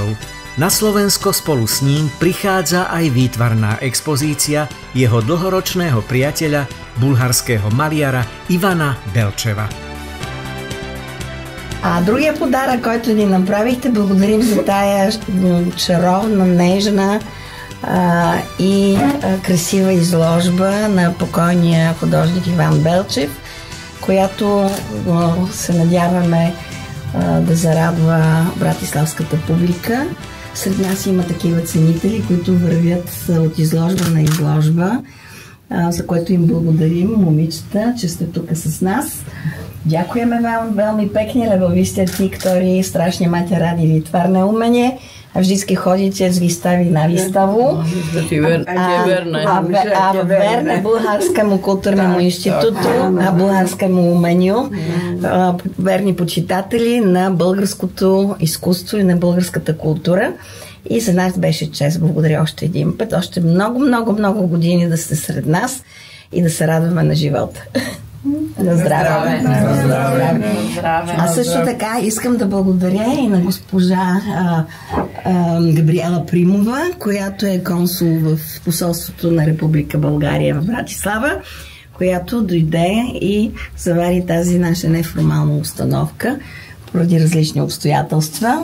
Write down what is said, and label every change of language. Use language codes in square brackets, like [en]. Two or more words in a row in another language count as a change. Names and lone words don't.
[sk] Na Slovensko spolu s ním prichádza aj výtvarná expozícia jeho dlhoročného priateľa, bulharského maliara Ивана Белчева. [bg] А другия подарък, който ни направихте, благодарим за тая чаровна, нежна и красива изложба на покойния художник Иван Белчев, която се надяваме да зарадва братиславската публика. Сред нас има такива ценители, които вървят от изложба на изложба, за което им благодарим, момичета, че сте тук с нас. [sk] Ďakujeme vám veľmi pekne, lebo vy ste tí, ktorí strašne máte radi výtvarné umenie a vždycky chodíte z výstavy na výstavu. A verne Bulharskému kultúrnemu inštitútu a bulharskému umeniu, [bg] верни почитатели на българското изкуство и на българската култура. И за нас беше чест. Благодаря още един път. Още много години да сте сред нас и да се радваме на живота. На здраве. А също така искам да благодаря и на госпожа Габриела Примова, която е консул в посолството на Република България в Братислава, която дойде и завари тази наша неформална установка поради различни обстоятелства.